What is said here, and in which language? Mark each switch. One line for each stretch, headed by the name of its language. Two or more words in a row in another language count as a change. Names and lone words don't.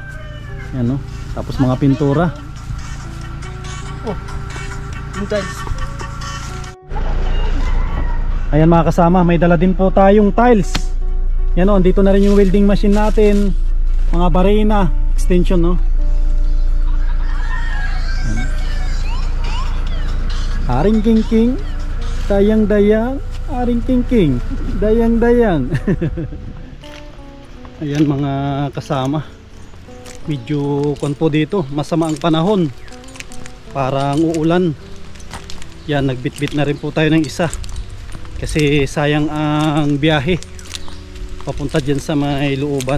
Filipino: Yan oh. Tapos mga pintura. Oh, tiles. Ayan mga kasama, may dala din po tayong tiles. Yan o, andito na rin yung welding machine natin. Mga barena, extension no. Aring king king, dayang dayang, aring king king, dayang dayang. Ayan mga kasama, medyo kon po dito, masama ang panahon, parang uulan. Yan, nagbitbit na rin po tayo ng isa kasi sayang ang biyahe papunta dyan sa may looban.